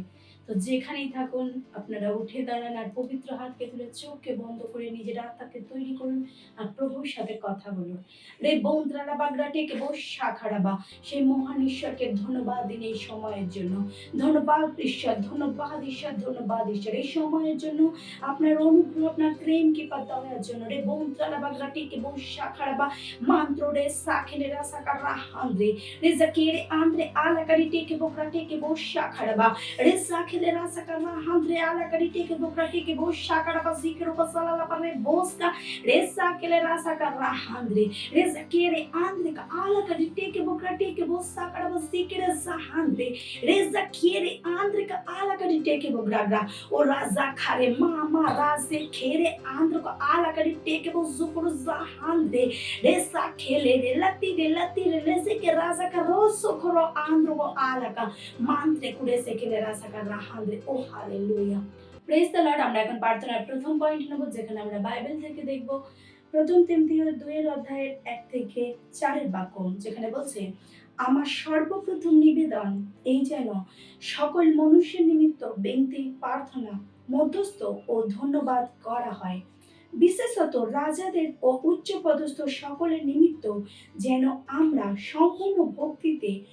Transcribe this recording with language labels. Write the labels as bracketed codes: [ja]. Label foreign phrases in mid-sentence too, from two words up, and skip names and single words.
[bn] তো যেখানেই থাকুন আপনারা উঠে দাঁড়ান আর পবিত্র হাতকে তুলে চোখকে বন্ধ করে নিজের আত্মাকে তৈরি করুন আর প্রভুর সাথে কথা বলুন। রে বন্দ্রালা বাগড়াটে কে বসা খাড়াবা, সেই মহান ঈশ্বরকে ধন্যবাদ দিন এই সময়ের জন্য। ধন্যবাদ ঈশ্বর, ধন্যবাদ ঈশ্বর, ধন্যবাদ ঈশ্বর এই সময়ের জন্য, আপনার অনুগ্রহ, আপনার প্রেম কি পাতা হওয়ার জন্য। রে বন্দ্রালা বাগড়াটে কে বসা খাড়াবা, mantro de sakene rasa karahande re zakere andre ala karite ke bokrate ke bosha kharaba re sakene rasa karahande ala karite ke bokrate ke bosha karaba zikro pasala la parre boska re sakene rasa karahande re zakere andre ka ala karite ke bokrate ke bosha karaba zikre sahande re zakere andre ka ala karite ke bograga o raza khare mama raze khere andre ko ala karite ke bozukro zahande re खेले रे लती रे लेसे के राजा का रोसो करो आंध्र को आला का मंत्रे कुड़े से के राजा का राहांद्रे ओ हालेलुया। [en] Praise the Lord. [bn] আমরা এখন প্রার্থনার প্রথম পয়েন্ট নেব, যেখানে আমরা বাইবেল থেকে দেখব প্রথম তিমোথেও 2 1 থেকে 4 বাক্য, যেখানে বলছে, আমার সর্বপ্রথম নিবেদন এই যেন সকল মানুষের নিমিত্ত বিনতি, প্রার্থনা, মধ্যস্থ ও ধন্যবাদ করা হয়, বিশেষত রাজাদের ও উচ্চপদস্থ সকলের নিমিত্ত, যেন আমরা সম্পূর্ণ ভক্তিতে